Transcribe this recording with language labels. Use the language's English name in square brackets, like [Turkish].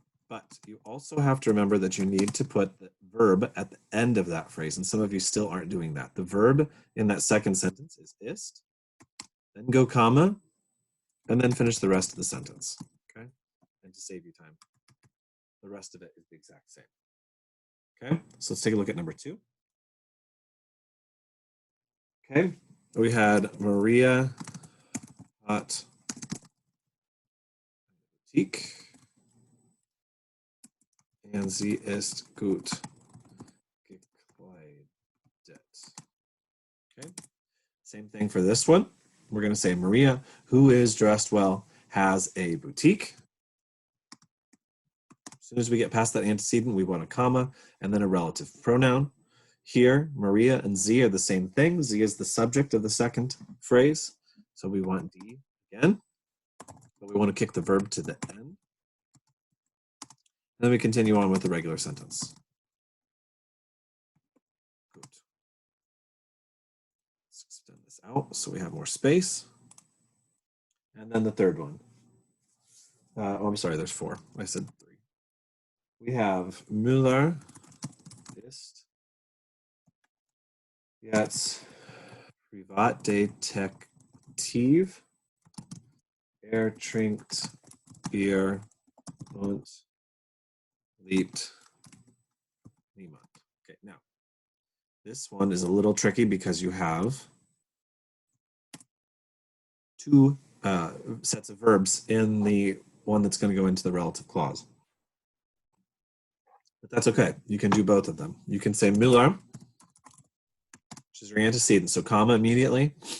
[English] But you also have to remember that you need to put the verb at the end of that phrase, and some of you still aren't doing that. The verb in that second sentence is ist, then go comma, and then finish the rest of the sentence, okay? And to save you time, the rest of it is the exact same. Okay, so let's take a look at number 2. Okay, we had [German] Maria hat Boutique [English] and [German] sie ist gut gekleidet. [English] Okay, same thing for this one. We're going to say Maria, who is dressed well, has a boutique. As soon as we get past that antecedent, we want a comma and then a relative pronoun. Here, Maria and sie are the same thing. Sie is the subject of the second phrase. So we want D again, but we want to kick the verb to the end. And then we continue on with the regular sentence. Good. Let's extend this out so we have more space. And then the third one. I'm sorry, there's 4. I said 3. We have [German] Müller ist jetzt Privatdetektiv. Trinkt Bier und liebt niemand. [English] Okay, now this one is a little tricky because you have 2 sets of verbs in the one that's going to go into the relative clause. But that's okay. You can do both of them. You can say Müller, which is your antecedent, so comma immediately.